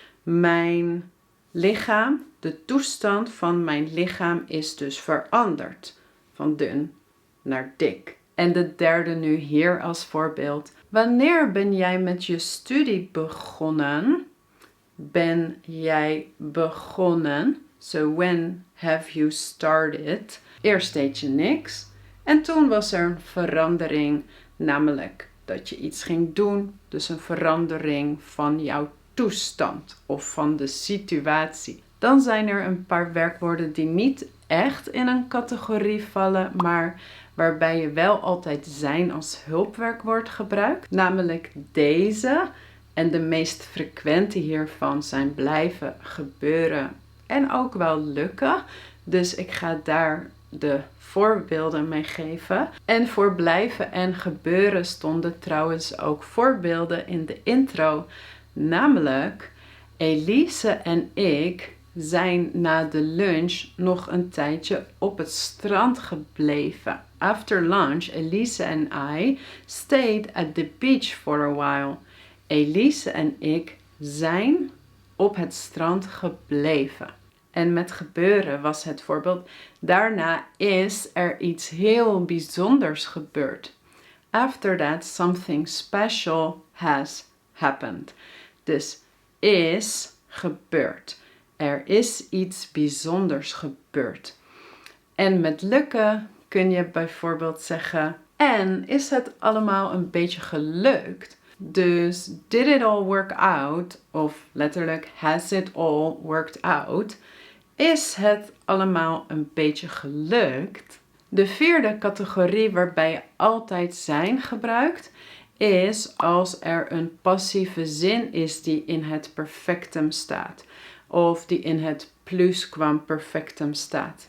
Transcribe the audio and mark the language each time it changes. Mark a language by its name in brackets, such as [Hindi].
[Dutch] Mijn lichaam, de toestand van mijn lichaam is dus veranderd. Van dun naar dik. En de derde nu hier als voorbeeld. Wanneer ben jij met je studie begonnen? Ben jij begonnen? [English] So when have you started? [Dutch] Eerst deed je niks. En toen was er een verandering. Namelijk dat je iets ging doen. Dus een verandering van jouw toestand of van de situatie. Dan zijn er een paar werkwoorden die niet echt in een categorie vallen, maar waarbij je wel altijd zijn als hulpwerkwoord gebruikt. Namelijk deze. En de meest frequente hiervan zijn blijven, gebeuren en ook wel lukken. Dus ik ga daar de voorbeelden mee geven. En voor blijven en gebeuren stonden trouwens ook voorbeelden in de intro. Namelijk, Elise en ik zijn na de lunch nog een tijdje op het strand gebleven. [English] After lunch, Elise and I stayed at the beach for a while. [Dutch] Elise en ik zijn op het strand gebleven. En met gebeuren was het voorbeeld. Daarna is er iets heel bijzonders gebeurd. [English] After that, something special has happened. [Dutch] Dus is gebeurd. Er is iets bijzonders gebeurd. En met lukken kun je bijvoorbeeld zeggen, en is het allemaal een beetje gelukt? [English] Dus did it all work out? [Dutch] Of letterlijk [English] has it all worked out? [Dutch] Is het allemaal een beetje gelukt? De vierde categorie waarbij je altijd zijn gebruikt is als er een passieve zin is die in het perfectum staat. Of die in het plusquamperfectum staat.